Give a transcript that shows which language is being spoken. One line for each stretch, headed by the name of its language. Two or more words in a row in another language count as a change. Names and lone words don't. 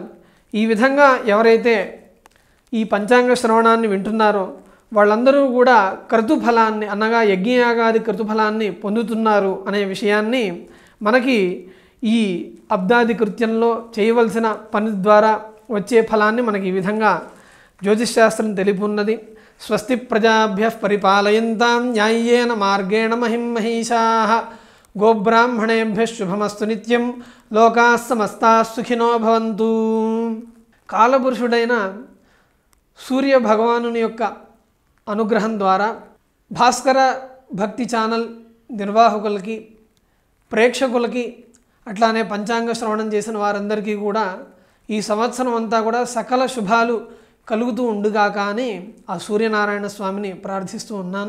Telugu: ఈ విధంగా ఎవరైతే ఈ పంచాంగ శ్రవణాన్ని వింటున్నారో వాళ్ళందరూ కూడా క్రతుఫలాన్ని అనగా యజ్ఞయాగాది క్రతుఫలాన్ని పొందుతున్నారు అనే విషయాన్ని మనకి ఈ అబ్దాది కృత్యంలో చేయవలసిన పని ద్వారా వచ్చే ఫలాన్ని మనకి ఈ విధంగా జ్యోతిష్శాస్త్రం తెలిపున్నది.
Sanskrit: స్వస్తి ప్రజాభ్యః పరిపాలయంతాం న్యాయేన మార్గేణ మహిం మహిషాః గోబ్రాహ్మణేభ్యః శుభమస్తు నిత్యం లోకాః సమస్తాః సుఖినో భవంతు.
Telugu: కాలపురుషుడైన సూర్య భగవానుని యొక్క అనుగ్రహం ద్వారా భాస్కర భక్తి ఛానల్ నిర్వాహకులకి, ప్రేక్షకులకి, అట్లానే పంచాంగ శ్రవణం చేసిన వారందరికీ కూడా ఈ సంవత్సరం అంతా కూడా సకల శుభాలు కలుగుతూ ఉండుగాక అని ఆ సూర్యనారాయణ స్వామిని ప్రార్థిస్తూ ఉన్నాను.